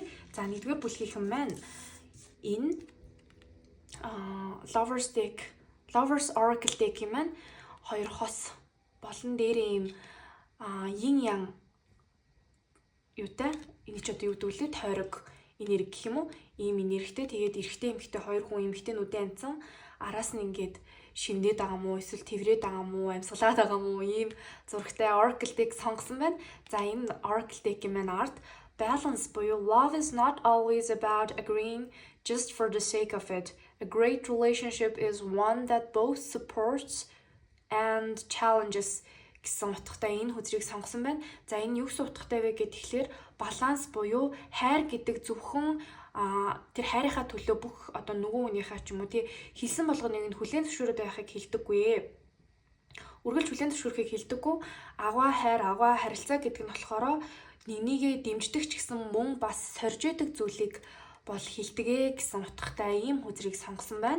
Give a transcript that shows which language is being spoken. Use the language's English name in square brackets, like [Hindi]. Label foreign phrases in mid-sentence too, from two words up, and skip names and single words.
[Mongolian] За нэгдүгээр бүлгийнхэн маань энэ Lovers Oracle Deck юм маань хоёр хос болон дээр ийм yin yang юутай энэ ч одоо юу гэдэг вэ? Тойрог энерги гэх юм уу? Ийм энергитэй тэгээд эрэгтэй эмэгтэй хоёр хүн эмэгтэйнүүдээ амцсан араас нь ингээд шивнээд байгаа мó эсвэл тэврээд байгаа мó амьсгалаад байгаа мó ийм зурагтай Oracle Deck сонгосон байна. За энэ Oracle Deck-ийн маань арт [English] balance буюу love is not always about agreeing just for the sake of it. A great relationship is one that both supports and challenges [Mongolian] гэсэн утгатай энэ хүзрийг сонгосон байна. За энэ юу гэсэн утгатай вэ гэхээр баланс буюу хайр гэдэг зөвхөн тэр хайрынхаа төлөө бүх одоо нөгөө хүнийхээ ч юм уу тий хэлсэн болгоныг нь хүлээн зөвшөөрөд байхыг хэлдэггүй. Үргэлж хүлээн зөвшөөрөхийг хэлдэггүй. Агуу хайр, агуу харилцаа гэдэг нь болохоор нэгнийгээ дэмждэг ч гэсэн мөн бас сорж идэг зүйлийг бол хэлдэгэ гэсэн утгатай ийм хүзрийг сонгосон байна.